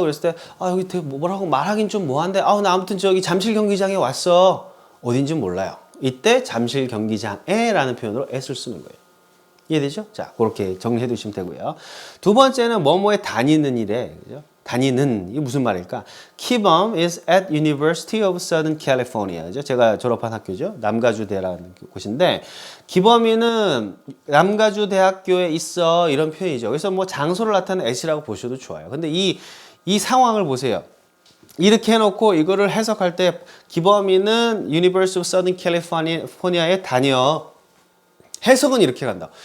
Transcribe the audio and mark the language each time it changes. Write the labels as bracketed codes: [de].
[ko] 그랬을 때 여기 되게 뭐라고 말하긴 좀 뭐한데, 나 아무튼 저기 잠실 경기장에 왔어. 어딘지 몰라요. 이때 잠실 경기장에 라는 표현으로 S를 쓰는 거예요. 이해되죠? 자, 그렇게 정리해 두시면 되고요. 두 번째는 뭐뭐에 다니는 일에, 그죠? 다니는, 이게 무슨 말일까? [en] Kibom is at University of Southern California. [ko] 그죠? 제가 졸업한 학교죠. 남가주 대라는 곳인데, 기범이는 남가주 대학교에 있어. 이런 표현이죠. 그래서 뭐 장소를 나타내는 at이라고 보셔도 좋아요. 근데 이 상황을 보세요. 이렇게 해놓고 이거를 해석할 때 기범이는 University of Southern California에 다녀. 해석은 이렇게 간다.